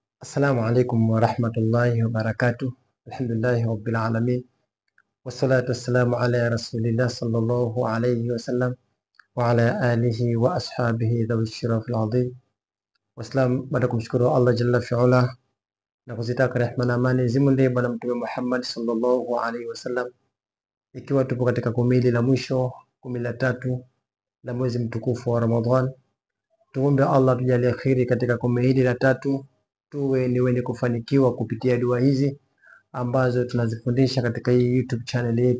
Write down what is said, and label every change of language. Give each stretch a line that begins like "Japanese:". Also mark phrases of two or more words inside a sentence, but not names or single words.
Arabic: السلام عليكم ورحمة الله وبركاته الحمد لله رب العالمين والصلاة والسلام على رسول الله صلى الله عليه وسلم وعلى آله وأصحابه ذوي الشرف العظيم.
Swahili: Waislam, baada kumshukuru Allah
Arabic: جل فعاله
Swahili: na kuzitaka rehma na amani zimwendee Bwana Mtume Muhammad
Arabic: صلى الله عليه وسلم,
Swahili: ikiwa tupo katika kumi la mwisho, 13 la mwezi mtukufu wa Ramadhan. Tuombe Allah tujalie kheri katika kumi hili la tatu, tuwe ni wenye kufanikiwa kupitia dua hizi ambazo tunazifundisha katika hii YouTube channel yetu.